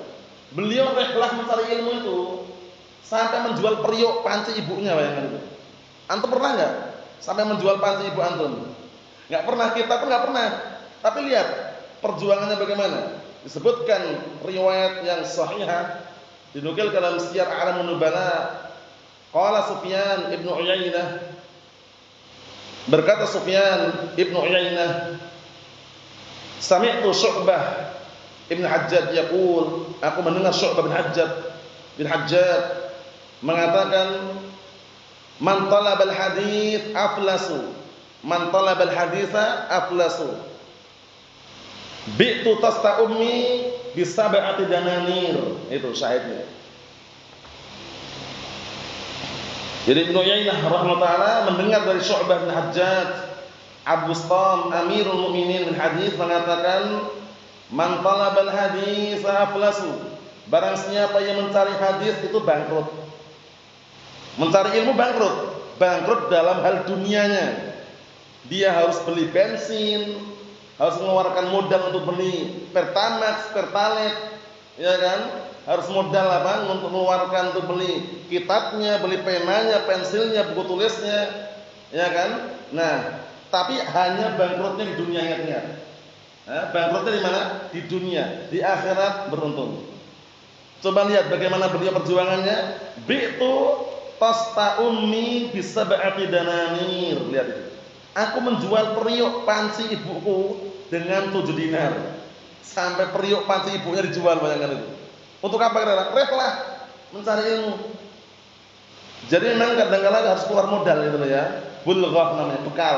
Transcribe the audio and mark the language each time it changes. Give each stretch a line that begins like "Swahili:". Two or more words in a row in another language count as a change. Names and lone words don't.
Indonesian: Beliau rehlah mencari ilmu itu sampai menjual periuk panci ibunya, bayangkan itu. Antum pernah enggak sampai menjual panci ibu antum? Enggak pernah, kita pun enggak pernah. Tapi lihat perjuangannya bagaimana. Disebutkan riwayat yang sahihah dinukil dalam Siyar A'lamun Nubala.
Arabic: قال سفيان ابن عيينة,
Indonesian: berkata Sufyan ibnu Uyainah,
Arabic: سمعت شعبة بن الحجاج يقول,
Indonesian: aku mendengar Syu'bah bin Hajjaj mengatakan,
Arabic: من طلب الحديث أفلس، من طلب الحديث أفلس، بعت طست أمي بسبعة دنانير.
Indonesian: Itu syahidnya. Jadi Ibnu Uyainah
Arabic: رحمه الله تعالى
Indonesian: mendengar dari Syu'bah bin Hajjaj, Abu Bustam
Arabic: أمير المؤمنين
Indonesian: bin Hadis mengatakan,
Arabic: من طلب الحديث أفلس,
Indonesian: barang siapa yang mencari hadis itu bangkrut. Mencari ilmu bangkrut. Bangkrut dalam hal dunianya. Dia harus beli bensin, harus mengeluarkan modal untuk beli Pertamax, Pertalite, ya kan? Harus modal apa? Untuk mengeluarkan untuk beli kitabnya, beli penanya, pensilnya, buku tulisnya, ya kan? Nah, tapi hanya bangkrutnya di dunia, ingat-ingat. Bangkrutnya di mana? Di dunia. Di akhirat beruntung. Coba lihat bagaimana beliau perjuangannya.
Arabic: بعت طست أمي بسبعة دنانير.
Indonesian: Lihat itu. Aku menjual periuk panci ibuku dengan 7 dinar. Sampai periuk panci ibunya dijual, bayangkan itu. Untuk apa kira-kira? Rehlah mencari ilmu. Jadi memang kadang-kadang harus keluar modal gitu ya. bulghah namanya, bekal.